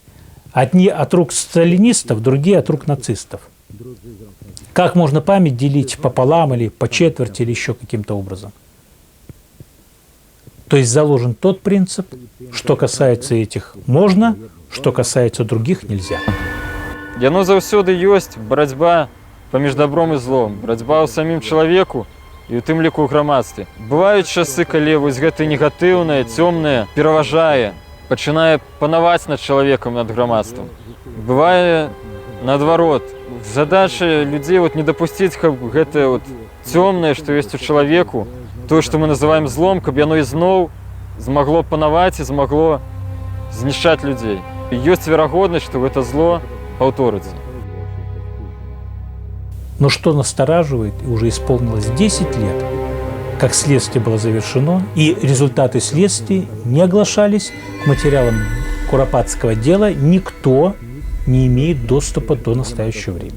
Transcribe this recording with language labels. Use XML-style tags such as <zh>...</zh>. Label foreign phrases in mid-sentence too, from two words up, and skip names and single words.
<ru>Одни от рук сталинистов, другие от рук нацистов. Как можно память делить пополам или по четверти или еще каким-то образом? То есть заложен тот принцип, что касается этих можно, что касается других нельзя.</ru> <be>Яно заўсёды ёсць барацьба паміж добром і злом, барацьба ў самім чалавеку і ў тым ліку ў грамадстве. Бываюць часы, калі вось гэта негатыўнае, цёмнае пераважае, пачынае панаваць над чалавекам, над грамадствам. Бывае наадварот. Задача людзей вот не дапусціць, каб гэтае вот цёмнае, што ёсць у чалавеку, тое, што мы называем злом, каб яно ізноў змагло панаваць і змагло знішчаць людзей. І ёсць верагоднасць, што гэта зло паўторыцца.</be> <ru>Но что настораживает, и уже исполнилось 10 лет, как следствие было завершено, и результаты следствия не оглашались к материалам Куропатского дела, никто не имеет доступа до настоящего времени.</ru>